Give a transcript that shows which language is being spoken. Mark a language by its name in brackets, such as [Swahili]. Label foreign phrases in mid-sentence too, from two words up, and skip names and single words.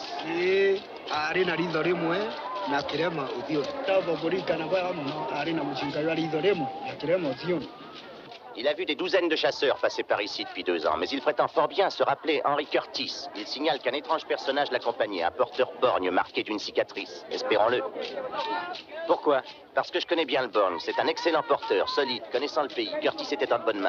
[Kikuyu] Arina ritho rimwe na kirema uthio. Tavo kurikana kwa muno arina mushinga wa ritho rimwe na kirema uthio. [French] Il a vu des douzaines de chasseurs passer par ici depuis 2 ans, mais il prétend fort bien se rappeler Henry Curtis. Il signale qu'un étrange personnage l'accompagnait, un porteur borgne marqué d'une cicatrice. Espérons-le. Pourquoi? Parce que je connais bien le borgne. C'est un excellent porteur, solide, connaissant le pays. Curtis était en bonne main.